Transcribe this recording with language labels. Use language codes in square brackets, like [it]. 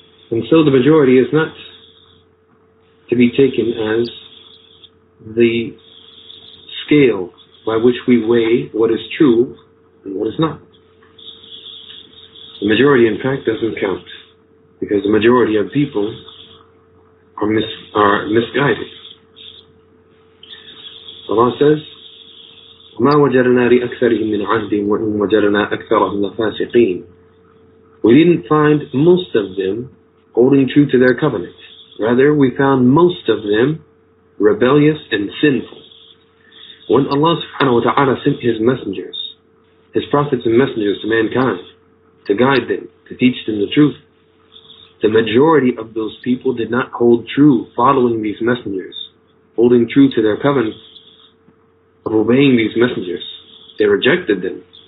[en] And so the majority is not to be taken as the scale by which we weigh what is true and what is not. The majority, in fact, doesn't count, because the majority of people are misguided. [ar] Allah says, وَمَا وَجَدْنَا لِأَكْثَرِهِمْ مِنْ عَهْدٍ وَإِنْ وَجَدْنَا أَكْثَرَهُمْ لَفَاسِقِينَ. [en] We didn't find most of them holding true to their covenant. Rather, we found most of them rebellious and sinful. When Allah subhanahu wa ta'ala sent His messengers, His prophets and messengers to mankind, to guide them, to teach them the truth, the majority of those people did not hold true following these messengers, holding true to their covenant of obeying these messengers. They rejected them.